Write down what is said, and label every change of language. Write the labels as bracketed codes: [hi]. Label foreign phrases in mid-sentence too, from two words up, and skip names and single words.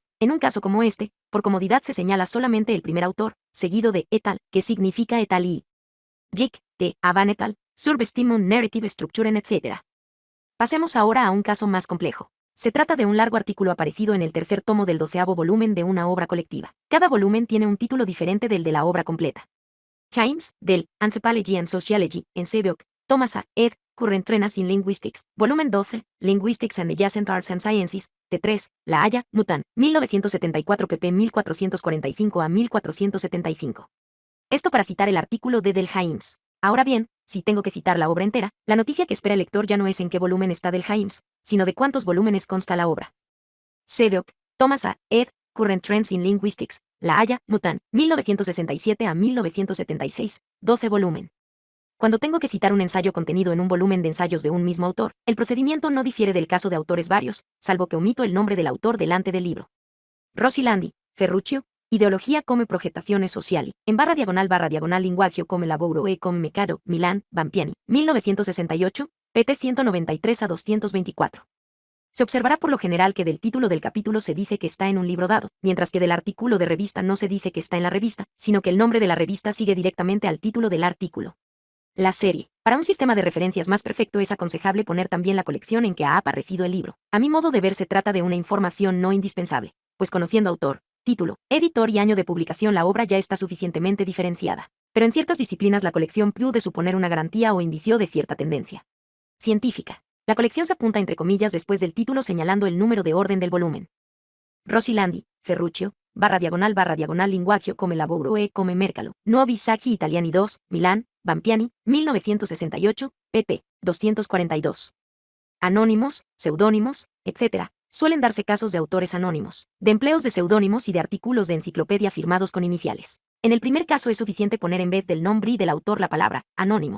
[es] En un caso como este, por comodidad se señala solamente el primer autor, seguido de et al, que significa et al y Gick, T. A. Van et al, Surbestimmung Narrative Strukturen etc. Pasemos ahora a un caso más complejo. Se trata de un largo artículo aparecido en el tercer tomo del 12º volumen de una obra colectiva. Cada volumen tiene un título diferente del de la obra completa. James, del Anthropology and Sociology, en Sebeok, Thomas A. ed. Current Trends in Linguistics, volumen 12, Linguistics and Adjacent Arts and Sciences, T3, La Haya, Mutan, 1974 pp 1445 a 1475. Esto para citar el artículo de Del James. Ahora bien, si tengo que citar la obra entera, la noticia que espera el lector ya no es en qué volumen está Del James, sino de cuántos volúmenes consta la obra. Sebeok, Thomas A. ed. Current Trends in Linguistics, La Haya, Mutan, 1967 a 1976, 12 volumen. Cuando tengo que citar un ensayo contenido en un volumen de ensayos de un mismo autor, el procedimiento no difiere del caso de autores varios, salvo que omito el nombre del autor delante del libro. Rossi Landi, Ferruccio, Ideología come progettazione sociali, en barra diagonal linguaggio come lavoro e come mercato, Milán, Bampiani, 1968, pt 193 a 224. Se observará por lo general que del título del capítulo se dice que está en un libro dado, mientras que del artículo de revista no se dice que está en la revista, sino que el nombre de la revista sigue directamente al título del artículo. La serie. Para un sistema de referencias más perfecto es aconsejable poner también la colección en que ha aparecido el libro. A mi modo de ver se trata de una información no indispensable, pues conociendo autor, título, editor y año de publicación la obra ya está suficientemente diferenciada. Pero en ciertas disciplinas la colección puede suponer una garantía o indicio de cierta tendencia científica. La colección se apunta entre comillas después del título señalando el número de orden del volumen. Rossi Landi, Ferruccio, barra diagonal linguaggio come lavoro e come mercalo, Nuovi Saggi Italiani 2, Milán, Bampiani, 1968, pp. 242. Anónimos, seudónimos, etc. Suelen darse casos de autores anónimos, de empleos de seudónimos y de artículos de enciclopedia firmados con iniciales. En el primer caso es suficiente poner en vez del nombre y del autor la palabra anónimo.